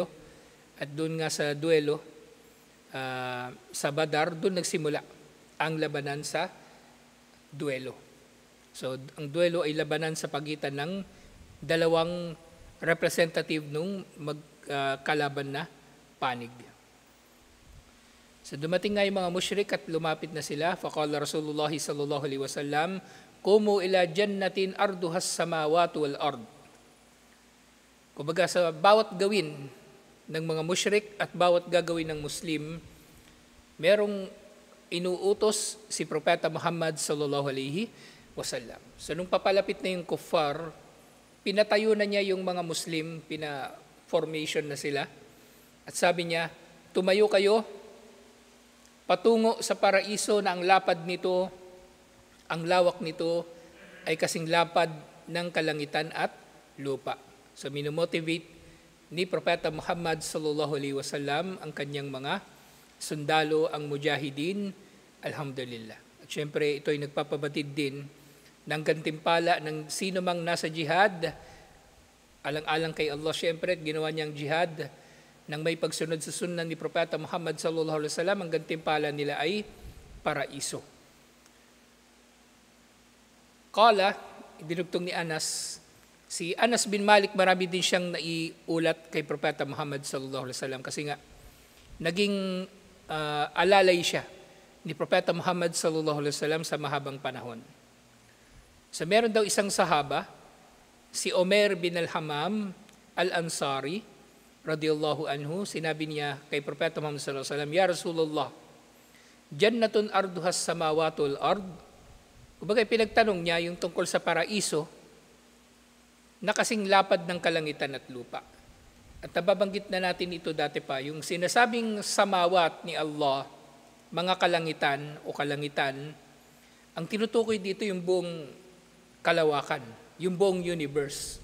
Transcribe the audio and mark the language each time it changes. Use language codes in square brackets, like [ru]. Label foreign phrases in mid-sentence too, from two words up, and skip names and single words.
[tl] At doon nga sa duelo, sa Badar, doon nagsimula ang labanan sa duelo. So, ang duelo ay labanan sa pagitan ng dalawang representative nung magkalaban na panig. So, dumating nga yung mga musyrik at lumapit na sila. [ar] فقال رسول الله صلى الله عليه وسلم قوموا إلى جنة عرضها السماوات والأرض." [tl] Kumbaga sa bawat gawin ng mga musyrik at bawat gagawin ng Muslim, merong inuutos si Propeta Muhammad [ar] صلى الله عليه وسلم. [tl] So nung papalapit na yung kuffar, pinatayo na niya yung mga Muslim, pina-formation na sila. At sabi niya, tumayo kayo patungo sa paraiso na ang lapad nito, ang lawak nito ay kasing lapad ng kalangitan at lupa. So minomotivate ni Propeta Muhammad [ar] صلى الله عليه وسلم [tl] ang kanyang mga sundalo, ang mujahidin, alhamdulillah. At syempre ito ay nagpapabatid din ng gantimpala ng sino mang nasa jihad, alang-alang kay Allah syempre, ginawa niyang jihad nang may pagsunod sa sunnah ni Propeta Muhammad [ar] صلى الله عليه وسلم, [tl] ang gantimpala nila ay paraiso. Qala, dinugtong ni Anas, si Anas bin Malik, marami din siyang naiulat kay Propeta Muhammad [ar] صلى الله عليه وسلم [tl] kasi nga naging alalay siya ni Propeta Muhammad [ar] صلى الله عليه وسلم [tl] sa mahabang panahon. So meron daw isang sahaba, si Omer bin al-Hamam al-Ansari [ar] رضي الله عنه, [tl] sinabi niya kay Propeta [ar] Muhammad صلى الله عليه وسلم يا رسول الله جنة عرضها السماوات والأرض." [tl] Kumbaga pinagtanong niya yung tungkol sa paraiso na kasing lapad ng kalangitan at lupa. At nababanggit na natin ito dati pa, yung sinasabing samawat ni Allah, mga kalangitan o kalangitan, ang tinutukoy dito yung buong kalawakan, yung buong universe.